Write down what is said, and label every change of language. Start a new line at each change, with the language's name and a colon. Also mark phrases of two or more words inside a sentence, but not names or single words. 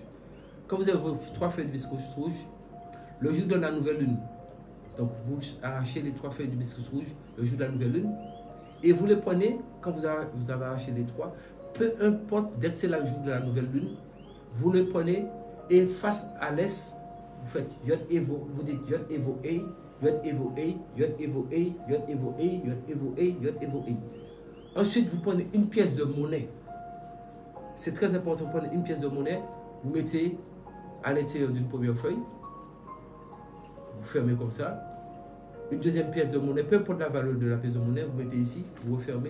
French: Quand vous avez vos 3 feuilles d'hibiscus rouge, le jour de la nouvelle lune, donc vous arrachez les 3 feuilles d'hibiscus rouge le jour de la nouvelle lune, et vous les prenez, quand vous avez arraché les 3, peu importe, dès que c'est le jour de la nouvelle lune, vous les prenez et face à l'est, vous faites Yod Evo, vous dites Yod Evo Ei, Yod Evo Ei, Yod Evo Ei, Yod Evo Ei, Yod Evo Ei, Yod Evo Ei. Ensuite, vous prenez une pièce de monnaie. C'est très important, vous prenez une pièce de monnaie, vous mettez à l'intérieur d'une première feuille, vous fermez comme ça. Une deuxième pièce de monnaie, peu importe la valeur de la pièce de monnaie, vous mettez ici, vous refermez.